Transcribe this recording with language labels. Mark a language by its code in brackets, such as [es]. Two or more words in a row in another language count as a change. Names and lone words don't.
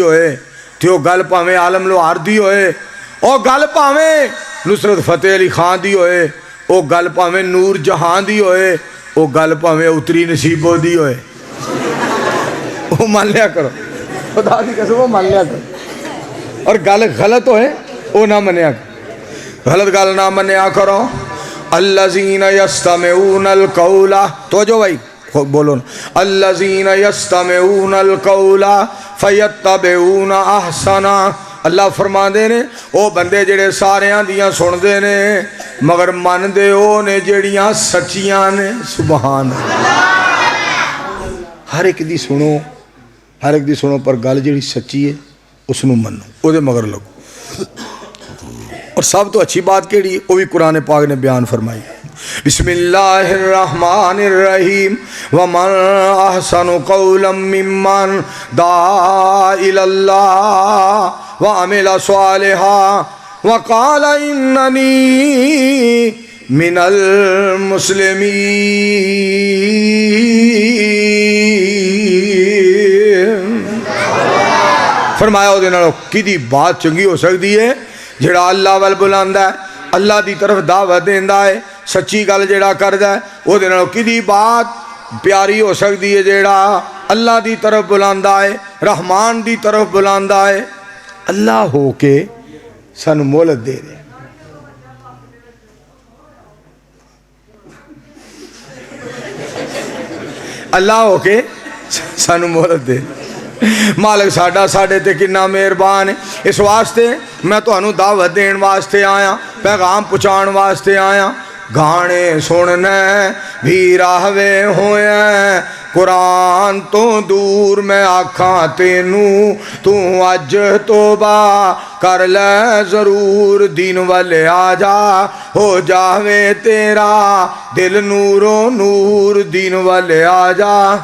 [pa] ہوئے، تو وہ گل پاویں عالم لوہار دی ہوئے، وہ گل پاویں نصرت فتح علی خان دی ہوئے، وہ گل پاویں نور جہاں دی ہوئے، وہ گل پاویں اتری نصیبوں دی ہوئے، وہ مان لیا کرو، خدا دی قسم وہ مان لیا کرو، اور گل غلط ہوئے وہ نہ منیا کرو، غلط گل نہ منیا کرو۔ [ar] الذین یستمعون القول، [pa] توجہ بھائی بولو نا، [ar] الذین یستمعون القول فیتبعون احسنا، [pa] اللہ فرما دے نے او بندے جڑے ساریاں دیاں سن دے نے مگر من دے او نے جڑیاں سچیاں نے۔ سبحان اللہ، ہر ایک دی سنو، ہر ایک دی سنو، پر گل جڑی سچی ہے اس نو منو، او دے مگر لگو۔ [ur] اور سب تو اچھی بات کیڑی ہے وہ بھی قرآن پاک نے بیان فرمائی. [ar] بسم اللہ الرحمن الرحیم ومن احسن قولا ممن دعا الی اللہ وعمل صالحا وقال اننی من المسلمین. [pa] فرمایا وہ دنوں کی بات چنگی ہو سکتی ہے جڑا اللہ وال بلاندا ہے, اللہ دی طرف دعوت دیندا ہے, سچی گل جڑا کردا ہے وہ دنوں کی بات پیاری ہو سکتی ہے جڑا اللہ دی طرف بلاندا ہے, رحمان دی طرف بلاندا ہے. اللہ ہو کے سانو مہلت دے دے. اللہ ہو کے سانو مہلت دے. مالک ساڈا ساڈے تے کنا مہربان ہے. اس واسطے میں تانوں دعوت دین واسطے آیا, پیغام پہنچان واسطے آیا. گانے سننے بھی راہوے ہوئے قرآن تو دور میں آکھاں تینوں تو اج توبہ کر لے ضرور دین والے آ جا ہو جاوے تیرا دل نورو نور دین والے آ جا.